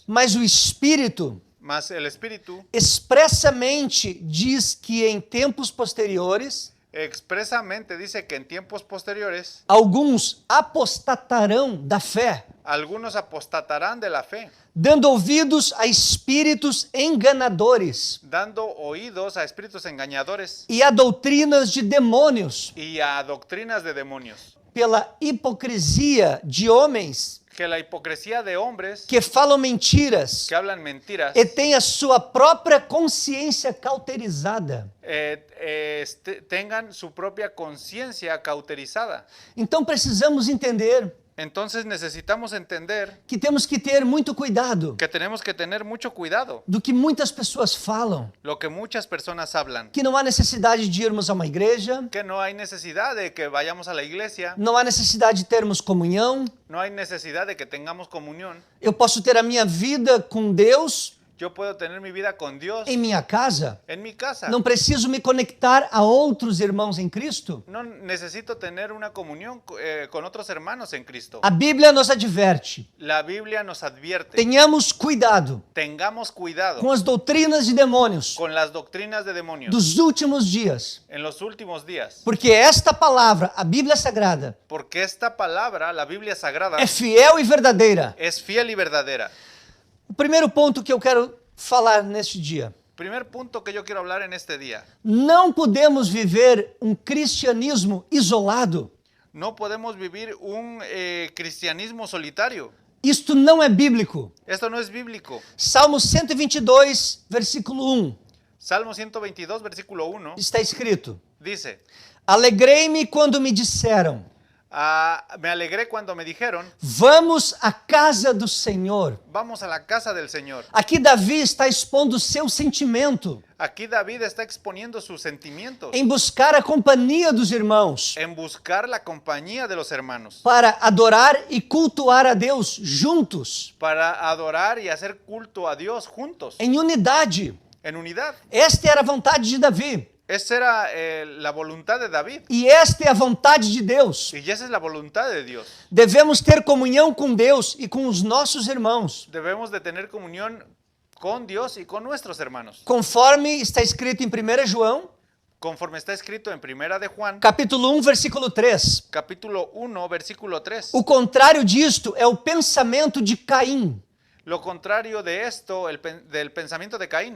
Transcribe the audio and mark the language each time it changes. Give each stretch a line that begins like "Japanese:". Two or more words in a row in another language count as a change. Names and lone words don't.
Portuguese: Mas o Espírito
Spanish: Mas el Espíritu
Portuguese: expressamente diz que em tempos posteriores
Spanish: expresamente dice que en tiempos posteriores
Portuguese: alguns apostatarão da fé,
Spanish: algunos apostatarán de la fe,
Portuguese: dando ouvidos a espíritos enganadores
Spanish: dando oídos a espíritus engañadores
Portuguese: e a doutrinas de demônios,
Spanish: y a doctrinas de demonios.
Portuguese: pela hipocrisia de homens
Spanish: Que la hipocresía de hombres
Portuguese: que falam mentiras
Spanish: que hablan mentiras
Portuguese: e têm a sua própria consciência cauterizada.
Spanish: tengan su propia conciencia cauterizada.
Portuguese: Então precisamos entender
Spanish: Entonces necesitamos entender
Portuguese: que temos que ter muito cuidado
Spanish: que tenemos que tener mucho cuidado
Portuguese: do que muitas pessoas falam,
Spanish: lo que muchas personas hablan,
Portuguese: que não há necessidade de irmos a uma igreja,
Spanish: que no hay necesidad de que vayamos a la iglesia,
Portuguese: não há necessidade de termos comunhão.
Spanish: no hay necesidad de que tengamos comunión.
Portuguese: Eu posso ter a minha vida com Deus
Spanish: Yo puedo tener mi vida con Dios
Portuguese: em minha casa.
Spanish: en mi casa.
Portuguese: Não preciso me conectar a outros irmãos em Cristo.
Spanish: No necesito tener una comunión con otros hermanos en Cristo.
Portuguese: A Bíblia nos adverte:
Spanish: La Biblia nos advierte,
Portuguese: tenhamos cuidado
Spanish: tengamos cuidado
Portuguese: com as doutrinas de demônios
Spanish: con las doctrinas de demonios
Portuguese: dos últimos dias,
Spanish: en los últimos días,
Portuguese: porque esta palavra, a Bíblia Sagrada,
Spanish: porque esta palabra, la Biblia Sagrada,
Portuguese: é fiel e verdadeira.
Spanish: es fiel y verdadera.
Portuguese: O primeiro ponto que eu quero falar neste dia:
Spanish: Primer punto que yo quiero hablar en este día.
Portuguese: não podemos viver um cristianismo isolado.
Spanish: No podemos vivir un cristianismo solitario.
Portuguese: Isto não é bíblico.
Spanish: Esto no es bíblico.
Portuguese: Salmo 122, versículo 1.
Spanish: Salmo 122, versículo 1,
Portuguese: está escrito:
Spanish: dice,
Portuguese: Alegrei-me quando me disseram,
Spanish: me alegré cuando me dijeron,
Portuguese: vamos à casa do Senhor.
Spanish: vamos a la casa del Señor.
Portuguese: Aqui Davi está expondo o seu sentimento
Spanish: Aquí David está exponiendo sus sentimientos
Portuguese: em buscar a companhia dos irmãos
Spanish: en buscar la compañía de los hermanos
Portuguese: para adorar e cultuar a Deus juntos,
Spanish: para adorar y hacer culto a Dios juntos,
Portuguese: em unidade.
Spanish: en unidad.
Portuguese: Esta era a vontade de Davi.
Spanish: Esa era la voluntad de David
Portuguese: E esta é a vontade de Deus.
Spanish: y esa es la voluntad de Dios.
Portuguese: Devemos ter comunhão com Deus e com os nossos irmãos,
Spanish: Debemos de tener comunión con Dios y con nuestros hermanos,
Portuguese: conforme está escrito em 1 João,
Spanish: conforme está escrito en Primera de Juan,
Portuguese: capítulo 1, versículo 3.
Spanish: capítulo 1, versículo 3.
Portuguese: O contrário disto é o pensamento de Caim.
Spanish: Lo contrario de esto, del pensamiento de Caín.